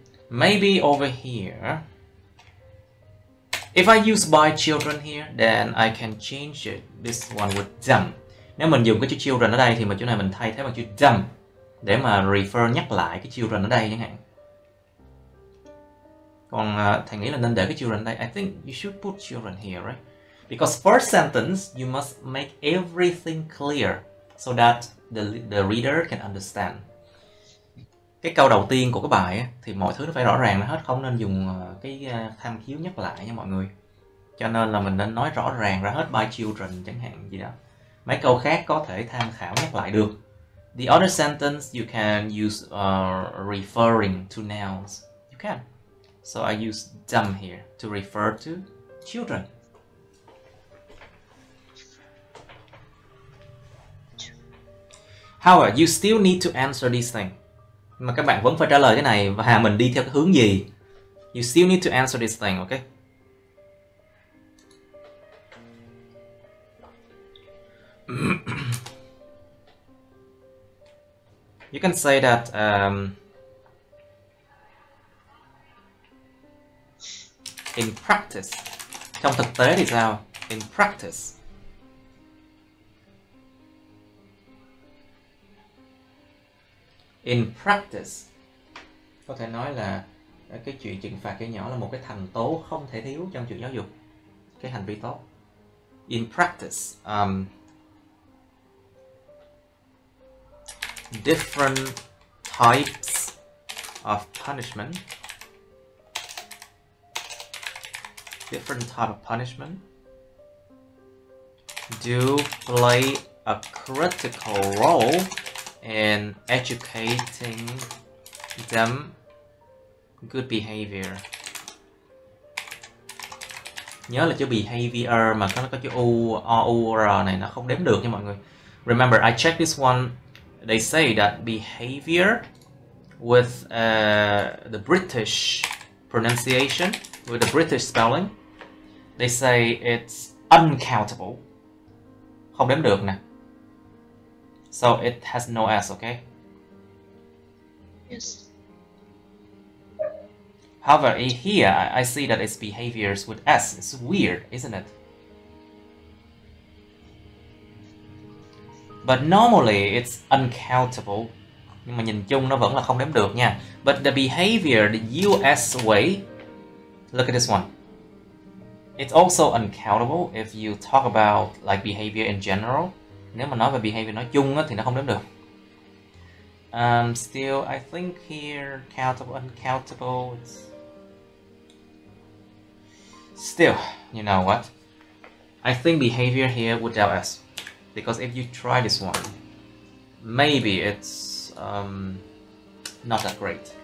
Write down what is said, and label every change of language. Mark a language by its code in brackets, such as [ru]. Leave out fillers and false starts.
[en] Maybe over here, if I use by children here, then I can change it, this one with them. [vi] Nếu mình dùng cái chữ children ở đây thì chỗ này mình thay thế bằng chữ them để mà refer nhắc lại cái children ở đây chẳng hạn. Còn thầy nghĩ là nên để cái children ở đây. [en] I think you should put children here, right? Because first sentence you must make everything clear so that the reader can understand. [vi] Cái câu đầu tiên của cái bài thì mọi thứ nó phải rõ ràng hết, không nên dùng cái tham khiếu nhắc lại nha mọi người. Cho nên là mình nên nói rõ ràng ra hết by children chẳng hạn gì đó. Mấy câu khác có thể tham khảo nhắc lại được. [en] The other sentence you can use referring to nouns. You can. So I use them here to refer to children. However, you still need to answer these things. [vi] Mà các bạn vẫn phải trả lời cái này và mình đi theo cái hướng gì. [en] You still need to answer this thing, okay? You can say that in practice. [vi] Trong thực tế thì sao? [en] In practice. In practice. [vi] Có thể nói là cái chuyện trừng phạt trẻ nhỏ là một cái thành tố không thể thiếu trong chuyện giáo dục. Cái hành vi tốt. [en] In practice, different types of punishment. Different type of punishment do play a critical role in educating them good behavior. [vi] Nhớ là chữ behavior mà nó có chữ u, o, u, r này nó không đếm được nha mọi người. [en] Remember, I checked this one. They say that behavior with the British pronunciation, with the British spelling, they say it's uncountable. [vi] Không đếm được nè. [en] So it has no S, okay? Yes. However, here I see that it's behaviors with S. It's weird, isn't it? But normally it's uncountable. [vi] Nhưng mà nhìn chung nó vẫn là không đếm được nha. [en] But the behavior, the US way, look at this one. It's also uncountable if you talk about like behavior in general. [vi] Nếu mà nói về behavior nói chung thì nó không đếm được. [en] Still, I think here, countable, uncountable, it's... Still, you know what? I think behavior here without S. Because if you try this one, maybe it's not that great.